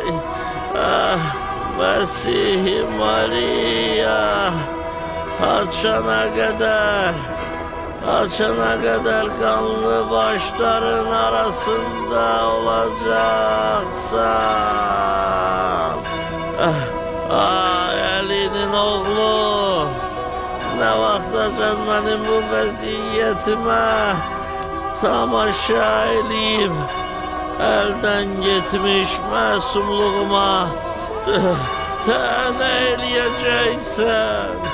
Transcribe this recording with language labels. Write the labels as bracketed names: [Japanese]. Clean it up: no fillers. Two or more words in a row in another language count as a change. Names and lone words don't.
[Turkish] Ah, Mesih-i Maria, açana kadar kanlı başların arasında olacaksan. [Azerbaijani] Balacan mənim bu vəziyyətimə tamaşa eləyib. Əldən getmiş məsumluğuma tənə eləyəcəksən.